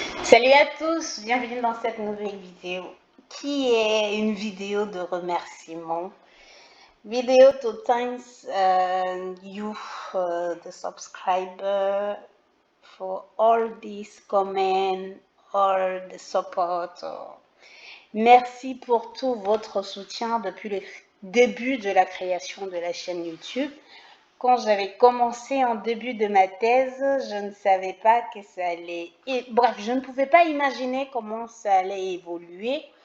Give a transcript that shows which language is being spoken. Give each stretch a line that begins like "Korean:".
French: Salut à tous, bienvenue dans cette nouvelle vidéo qui est une vidéo de remerciement.
English: Video to thanks you, the subscriber, for all these comments, all the support.
French: Merci pour tout votre soutien depuis le début de la création de la chaîne YouTube. Quand j'avais commencé en début de ma thèse, je ne savais pas que ça allait... Bref, je ne pouvais pas imaginer comment ça allait évoluer.